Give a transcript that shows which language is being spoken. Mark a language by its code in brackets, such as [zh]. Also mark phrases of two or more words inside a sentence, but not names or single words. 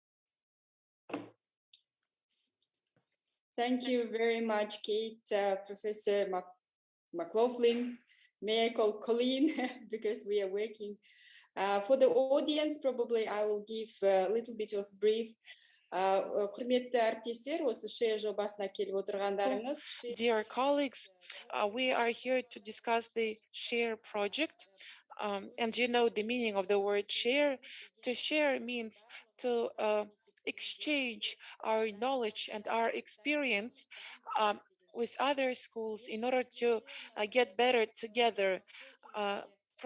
[en] Thank you very much, Kate. Professor McLaughlin, may I call Colleen because we are working. For the audience, probably I will give a little bit of brief. [kk] Құрметті әріптестер, осы шея жобасына келіп отырғандарыңыз. [en] Dear colleagues, we are here to discuss the SHARE project. And you know the meaning of the word share. To share means to exchange our knowledge and our experience with other schools in order to get better together.